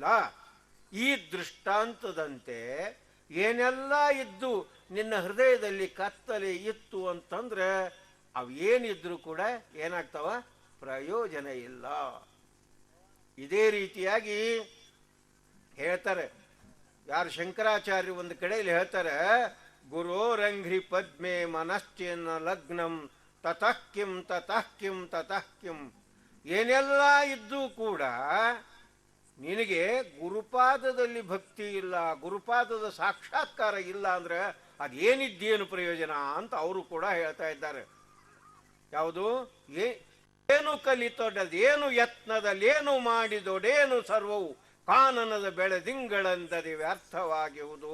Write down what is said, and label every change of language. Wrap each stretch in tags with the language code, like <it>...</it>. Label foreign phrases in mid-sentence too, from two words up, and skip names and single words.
<kn>ಈ ದೃಷ್ಟಾಂತದಂತೆ ಏನೆಲ್ಲ ಇದ್ದು ನಿನ್ನ ಹೃದಯದಲ್ಲಿ ಕತ್ತಲೆ ಇತ್ತು ಅಂತಂದ್ರೆ ಅವು ಏನಿದ್ರು ಕೂಡ ಏನಾಗ್ತಾವ? ಪ್ರಯೋಜನ ಇಲ್ಲ. ಇದೇ ರೀತಿಯಾಗಿ ಹೇಳ್ತಾರೆ ಯಾರು ಶಂಕರಾಚಾರ್ಯ ಒಂದು ಕಡೆಯಲ್ಲಿ ಹೇಳ್ತಾರೆ,</kn> <sa>ಗುರೋರಂಘ್ರಿ ಪದ್ಮೆ ಮನಶ್ಚೇನ ಲಗ್ನಂ ತತಃ ಕಿಂ ತತಃ ಕಿಂ ತತಃ ಕಿಂ.</sa> <kn>ಏನೆಲ್ಲ ಇದ್ದು ಕೂಡ ನಿನಗೆ ಗುರುಪಾದದಲ್ಲಿ ಭಕ್ತಿ ಇಲ್ಲ, ಗುರುಪಾದದ ಸಾಕ್ಷಾತ್ಕಾರ ಇಲ್ಲ ಅಂದ್ರೆ ಅದೇನಿದ್ದೇನು ಪ್ರಯೋಜನ ಅಂತ ಅವರು ಕೂಡ ಹೇಳ್ತಾ ಇದ್ದಾರೆ. ಯಾವುದು? ಏನು ಕಲಿತೊಡದೇನು ಯತ್ನದಲ್ಲೇನು ಮಾಡಿದೊಡೇನು ಸರ್ವವು ಕಾನನದ ಬೆಳೆದಿಂಗಳಂದದೆ ವ್ಯರ್ಥವಾಗಿರುವುದು.</kn>